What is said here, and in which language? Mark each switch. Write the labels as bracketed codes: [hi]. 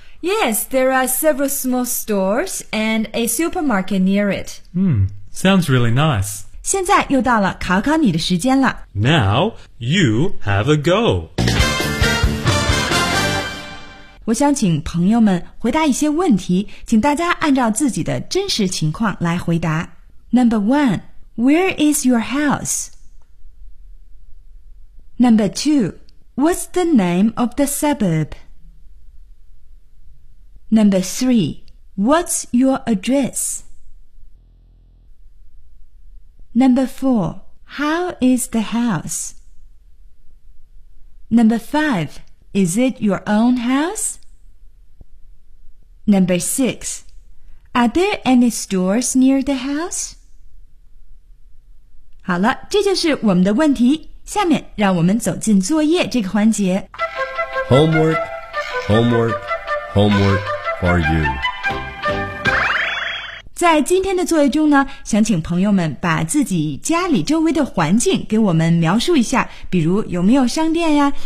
[en] Yes, there are several small stores and a supermarket near it. Sounds really nice. [zh] 现在又到了考考你的时间了。 [en] Now, you have a go. [zh] 我想请朋友们回答一些问题，请大家按照自己的真实情况来回答。 [en] Number one, where is your house? Number two, what's the name of the suburb? Number three, what's your address? Number four, how is the house? Number five, is it your own house? Number six, are there any stores near the house? [zh] 好了，这就是我们的问题。下面让我们走进作业这个环节。 [en] Homework, homework, homework for you. [zh] 在今天的作业中呢，想请朋友们把自己家里周围的环境给我们描述一下，比如有没有商店呀？